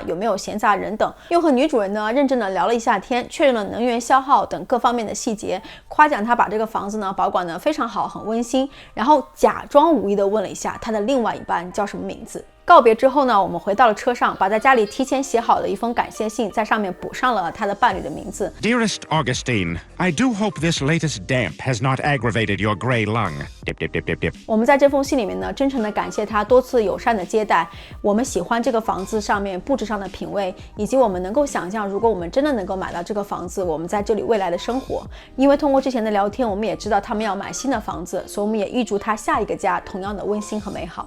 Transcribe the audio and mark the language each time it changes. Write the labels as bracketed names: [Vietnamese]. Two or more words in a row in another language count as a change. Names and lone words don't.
[Chinese] 有没有闲杂人等，又和女主人呢认真的聊了一下天，确认了能源消耗等各方面的细节，夸奖他把这个房子呢保管得非常好，很温馨，然后假装无意的问了一下他的另外一半叫什么名字。告别之后呢，我们回到了车上，把在家里提前写好的一封感谢信在上面补上了他的伴侣的名字。 [English] Dearest Augustine, I do hope this latest damp has not aggravated your gray lung. Dip, dip, dip, dip, dip. [Chinese] 我们在这封信里面呢，真诚的感谢他多次友善的接待，我们喜欢这个房子上面布置上的品味，以及我们能够想象，如果我们真的能够买到这个房子，我们在这里未来的生活。因为通过之前的聊天，我们也知道他们要买新的房子，所以我们也预祝他下一个家同样的温馨和美好。